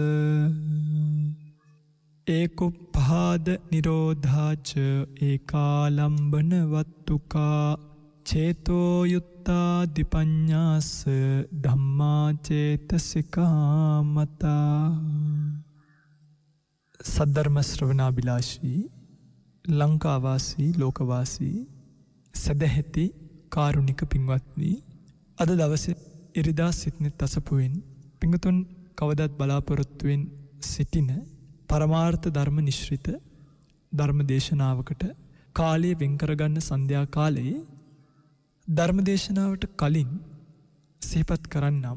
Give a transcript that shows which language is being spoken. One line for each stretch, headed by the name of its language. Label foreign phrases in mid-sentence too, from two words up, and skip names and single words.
Pali: ඒකුප්පාද නිරෝධාච ඒකාලම්බන වත්තුකා චේතෝ යුත්තා දිපඤ්ඤාස ධම්මා චේතසිකා මතා.
Sinhala: සද්ධර්ම ශ්‍රවණාබිලාෂී ලංකාවාසී ලෝකවාසී සදැහැති කාරුණික පින්වත්නි, අද දවසේ ඉරිදා සිත්නෙත් අසපුවෙන් පිංගුතුන් කවදත් බලාපොරොත්තුවෙන් සිටින පරමාර්ථ ධර්ම නිශ්‍රිත ධර්ම දේශනාවකට කාලය වෙන් කරගන්න සන්ධ්‍යා කාලයේ ධර්ම දේශනාවට කලින් සිහිපත් කරන්නම්.